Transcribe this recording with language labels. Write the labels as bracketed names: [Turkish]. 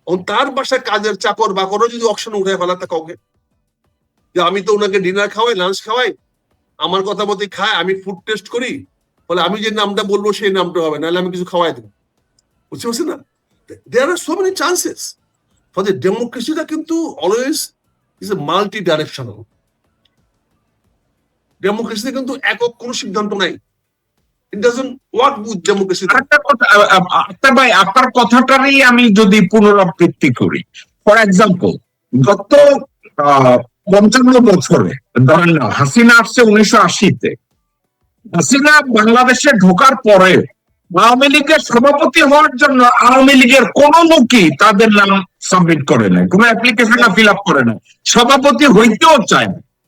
[Bangla] তার বাসায় কাজের চাকর বাকরও যদি অকশন উঠে ফেলাতে কাউকে, যে আমি তো ওনাকে ডিনার খাওয়াই, লাঞ্চ খাওয়াই, আমার কথা মতো খায়, আমি ফুড টেস্ট করি, ফলে আমি যে নামটা বলবো সেই নামটা হবে, নাহলে আমি কিছু খাওয়াই দেবো, বুঝতে পারছেন না? [English] there are so many chances for the ডেমোক্রেসিটা, [Bangla] কিন্তু [English] Always is a multi directional. [Bangla] ডেমোক্রেসিতে কিন্তু একক কোনো সিদ্ধান্ত নাই। [English] It doesn't work with democracy. [Bangla] Akter ভাই, আপনার কথাটারই আমি যদি পুনরাবৃত্তি করি, [English] for example [Bangla] গত 55 বছরে ধরেন না, হাসিনা আসছে 1980-তে, হাসিনা বাংলাদেশে ঢোকার পরে আওয়ামী লীগের সভাপতি হওয়ার জন্য আওয়ামী লীগের কোন লোকই তাদের নাম সাবমিট করে না, কোন অ্যাপ্লিকেশন ফিল আপ করে না, সভাপতি হইতেও চায় না।